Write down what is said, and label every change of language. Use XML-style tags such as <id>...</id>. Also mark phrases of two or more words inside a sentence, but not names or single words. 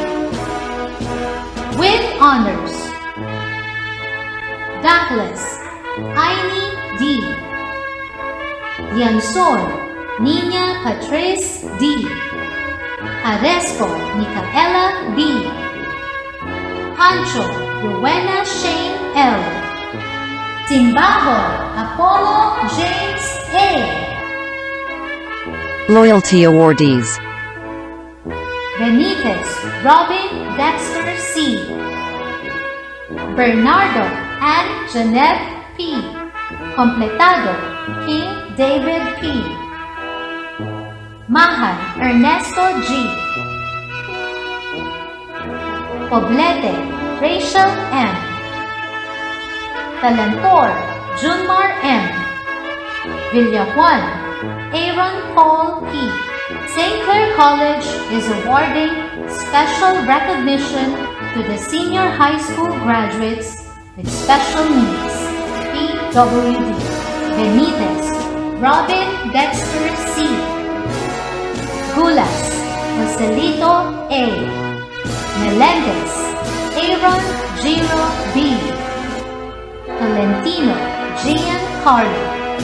<en>With honors, Douglas Aini D, Lianzon Nina Patrice D, Aresco Micaela B, Pancho Rowena Shane L, Timbaho Apollo James A, Loyalty Awardees. Benitez Robin Dexter C, Bernardo and Jeanette P, Completado King David P, Mahan Ernesto G, Poblete Rachel M, Talantor Junmar M, Villajuan Aaron Paul P. St. Clair College is awarding special recognition to the senior high school graduates with special needs. PWD Benitez Robin Dexter C, Gulas Joselito A, Melendez Aaron Giro B, Tolentino Giancarlo.</en>